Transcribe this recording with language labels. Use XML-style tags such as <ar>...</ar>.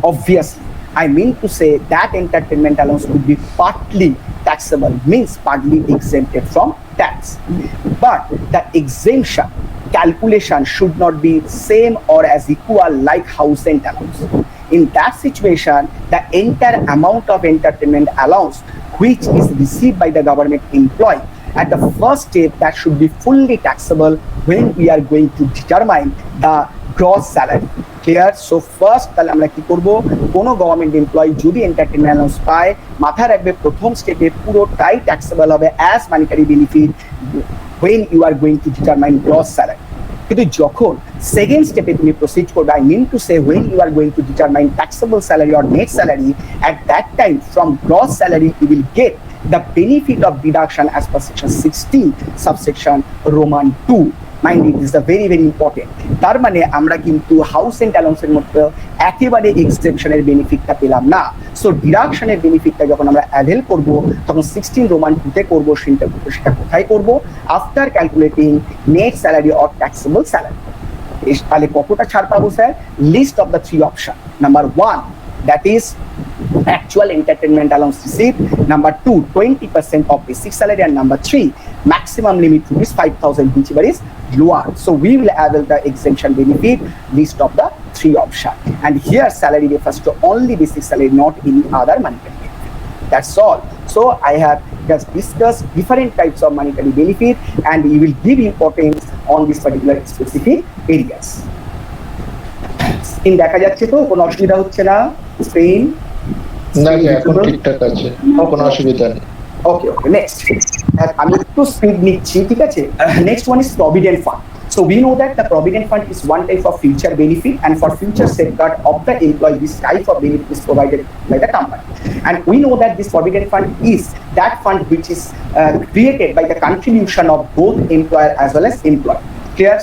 <en>Obviously, I mean to say that entertainment allowance would be partly taxable, means partly exempted from tax, but the exemption calculation should not be same or as equal like house rent allowance. In that situation, the entire amount of entertainment allowance which is received by the government employee at the first step, that should be fully taxable when we are going to determine the gross salary. Clear? So first</en> <bn>তাহলে আমরা কি করব, কোনো government employee যদি entertainment allowance পায়, মাথায় রাখবে প্রথম স্টেপে পুরোটাই ট্যাক্সেবল হবে as monetary benefit</bn> <en>when you are going to determine gross salary.</en> <bn>কিন্তু যখন সেকেন্ড স্টেপে তুমি প্রসিড করবে,</bn> <en>I mean to say when you are going to determine taxable salary or net salary, at that time from gross salary you will get the benefit of deduction as per section 16 subsection Roman 2. Mind it, this is a very very important.</en> <bn>তার মানে আমরা কিন্তু house rent অ্যালাউন্সের মধ্যে একেবারে এক্সেপশনের বেনিফিটটা পেলাম না। So ডিডাকশনের বেনিফিটটা যখন আমরা অ্যাভেল করব তখন 16 রোমান 2 তে করব। সেটা কোথায় করব?</bn> <en>After calculating net salary or taxable salary.</en> <bn>তাহলে কতটা ছাড় পাবো sir?</bn> <en>List of the 3 option. Number 1, that is actual entertainment allowance received. Number 2, 20% of basic salary, and number 3, maximum limit to is 5,000, whichever is lower. So we will avail the exemption benefit list of the 3 option. And here salary refers to only basic salary, not any other monetary benefit. That's all. So I have just discussed different types of monetary benefit, and we will give importance on this particular specific areas.</en> <bn>Screen দেখা যাচ্ছে তো? কোনো অসুবিধা হচ্ছে না? Screen না, এখন ঠিকঠাক আছে, কোনো অসুবিধা নেই। ওকে ওকে, নেক্সট আমি একটু স্পিড নিচ্ছি, ঠিক আছে?</bn> <en>Next one is provident fund. So we know that the provident fund is one type of future benefit, and for future safeguard of the employee, this type of benefit is provided by the company. And we know that this provident fund is that fund which is created by the contribution of both employer as well as employee. Clear?</en>